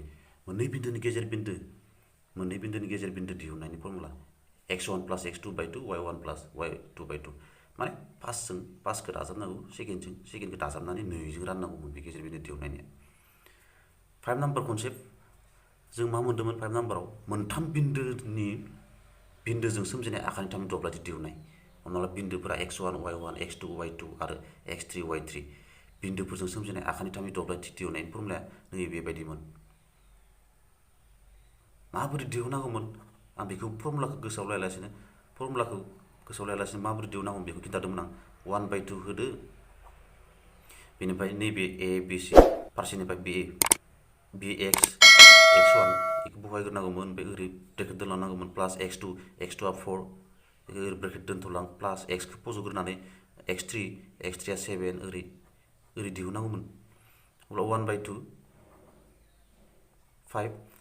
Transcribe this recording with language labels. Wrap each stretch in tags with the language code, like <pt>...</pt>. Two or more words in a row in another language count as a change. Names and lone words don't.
<brx>मोननै बिन्दोनि गेजेर बिन्दो दिहुननायनि फर्मुला x1 प्लास x2/2 y1 प्लास y2/2 माने फार्स्टखौ दाजाबनांगौ सेकेन्डखौ दाजाबनानै 2 जों राननांगौमोन बे गेजेर बिन्दो दिहुननायनिया 5</brx> <en>number concept</en> <brx>जों मा मोन्दोंमोन 5 नाम्बाराव मोनथाम बिन्दोजों सोमजिनाय आखानि थामनि दब्लायथि दिहुननाय हमना ला बिन्दोफोरा x1 y1 x2 y2 आरो x3 y3 बिन्दोफोरजों सोमजिनाय आखानि थामनि दब्लायथि दिहुननायनि फर्मुलाया नै बेबायदिमोन माबोरै दिहुननांगौमोन आं बेखौ फर्मुलाखौ गोसोआव लायालासिनो माबोरै दिहुननांगौमोन बेखौ खिन्थादोंमोन आं 1/2 होदो बेनिफ्राय नैबे ए बि सि फारसेनिफ्राय बि एक्स x1 बेखौ बहायग्रोनांगौमोन ओमफ्राय ओरै ब्रेकेट दोनलांनांगौमोन प्लास x2 x2आ 4 बेखौ ओरै ब्रेकेट दोनथ'लां प्लास x खौ फज'ग्रोनानै x3 आ 7 ओरै दिहुननांगौमोन अब्ला 1/2 5</brx>